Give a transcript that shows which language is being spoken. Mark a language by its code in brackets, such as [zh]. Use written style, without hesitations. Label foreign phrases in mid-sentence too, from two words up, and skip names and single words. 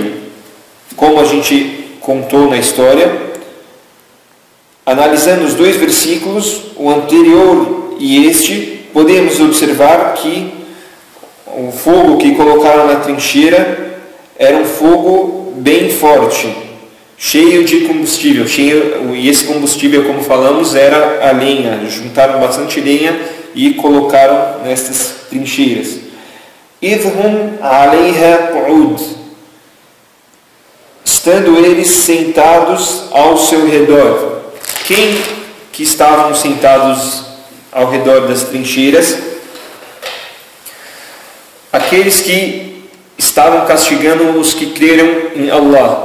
[pt] Como a gente contou na história, analisando os dois versículos, o anterior e este, podemos observar que o fogo que colocaram na trincheira era um fogo bem forte, cheio de combustível, e esse combustível, como falamos, era a lenha. Juntaram bastante lenha e colocaram nestas trincheiras. [ar] إذ هم عليها قعود, [pt] estando eles sentados ao seu redor. Quem que estavam sentados ao redor das trincheiras? Aqueles que estavam castigando os que creram em Allah.